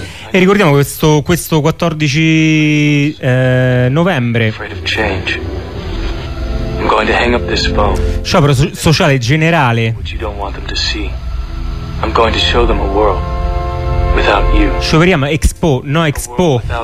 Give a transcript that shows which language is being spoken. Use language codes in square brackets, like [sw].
[it] E ricordiamo questo 14 novembre. [en] I'm going to hang up this phone. [it] Sciopero sociale generale. [en] I'm going to show them a world without you. [it] Scioperiamo Expo, no Expo.